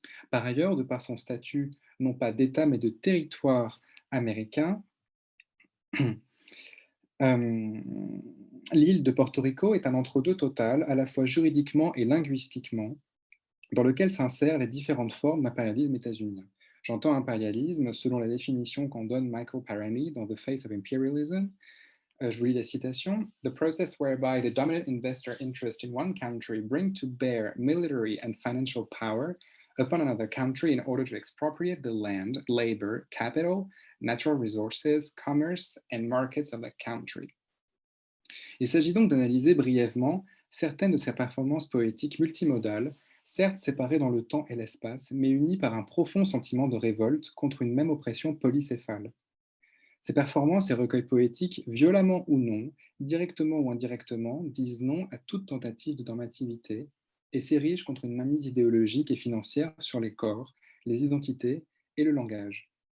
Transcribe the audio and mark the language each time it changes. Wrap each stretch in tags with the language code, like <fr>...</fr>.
<fr>Par ailleurs, de par son statut non pas d'État mais de territoire américain, euh, l'île de Porto Rico est un entre-deux total, à la fois juridiquement et linguistiquement, dans lequel s'insèrent les différentes formes d'impérialisme états-unien. J'entends impérialisme selon la définition qu'en donne Michael Parani dans The Face of Imperialism. Je vous lis la citation.</fr> <en>The process whereby the dominant investor interest in one country bring to bear military and financial power upon another country in order to expropriate the land, labor, capital, natural resources, commerce, and markets of the country.</en> <fr>Il s'agit donc d'analyser brièvement certaines de ces performances poétiques multimodales, certes séparées dans le temps et l'espace, mais unies par un profond sentiment de révolte contre une même oppression polycéphale. Ces performances et recueils poétiques, violemment ou non, directement ou indirectement, disent non à toute tentative de normativité et s'érigent contre une mainmise idéologique et financière sur les corps, les identités et le langage.</fr>